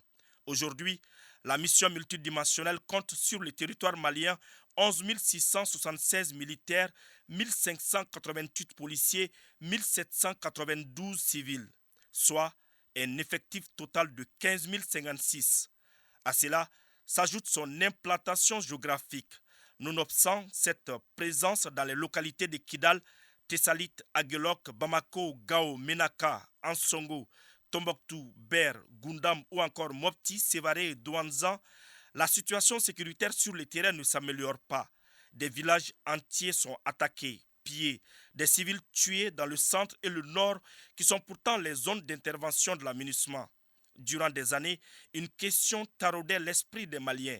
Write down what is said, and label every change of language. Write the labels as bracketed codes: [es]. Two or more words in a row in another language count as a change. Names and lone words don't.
[fr] Aujourd'hui, la mission multidimensionnelle compte sur le territoire malien 11 676 militaires, 1 588 policiers, 1 792 civils, soit un effectif total de 15 056. À cela s'ajoute son implantation géographique. Nonobstant cette présence dans les localités de Kidal, Tessalit, Aguelok, Bamako, Gao, Menaka, Ansongo, Tombouctou, Ber, Gundam ou encore Mopti, Sévaré et Douanzan, la situation sécuritaire sur le terrain ne s'améliore pas. Des villages entiers sont attaqués, pillés, des civils tués dans le centre et le nord qui sont pourtant les zones d'intervention de la MINUSMA. Durant des années, une question taraudait l'esprit des Maliens.